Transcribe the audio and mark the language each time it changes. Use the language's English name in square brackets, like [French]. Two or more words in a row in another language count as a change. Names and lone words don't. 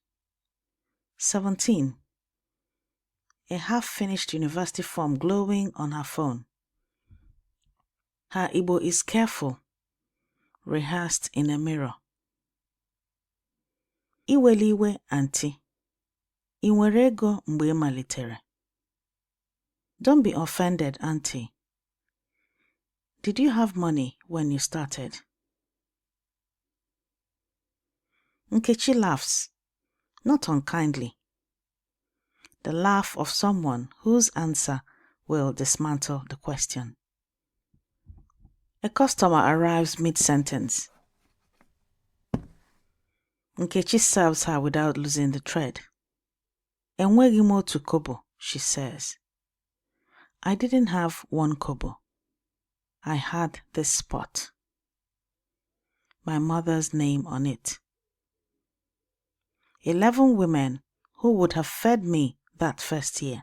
[English] 17. A half-finished university form glowing on her phone. Her Igbo is careful, rehearsed in a mirror. [Igbo] Iweliwe auntie. I nwere ego mgbe ị malitere? [English] Don't be offended, auntie. Did you have money when you started? Nkechi laughs, not unkindly. The laugh of someone whose answer will dismantle the question. A customer arrives mid-sentence. Nkechi serves her without losing the thread. [Igbo] Enweghị m otu kobo, [English] she says. I didn't have 1 kobo. I had this spot. My mother's name on it. 11 women who would have fed me that first year.